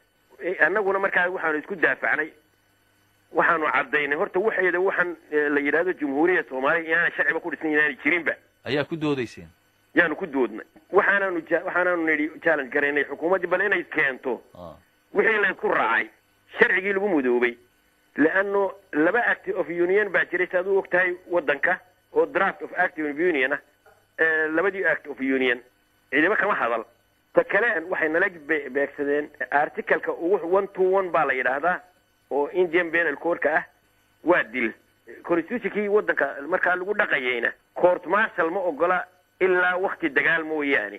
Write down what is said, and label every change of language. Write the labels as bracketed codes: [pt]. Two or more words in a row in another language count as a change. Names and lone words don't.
[so] annaguna markaa waxaanu isku daafacnay, waxaanu caddaynay horta waxayda waxaan la yidhaahdo jumhuuriyadda soomaaliya inaana sharciba ku dhisan inaanay jirinba. ayaa ku doodayseen? yaanu ku doodnay. waxaanaanu nidhi challenge garaynay xukuumaddii bal inay keento wixii laysku raacay, sharcigii lagu mudoobay. leanno laba [en] act of union [so] baa jiray saad u og tahay waddanka oo [en] draft of act of union [so] ah. labadii [en] act of union [so] ciidamo kama hadal. ta kale waxay nala beegsadeen articaleka 121 baa la yidhaahdaa oo Indian Penal Code-ka ah. waa dil. constitution-kii waddanka markaa lagu dhaqayayna [en] court martial [so] ma ogola ilaa waqti dagaal mooyaane.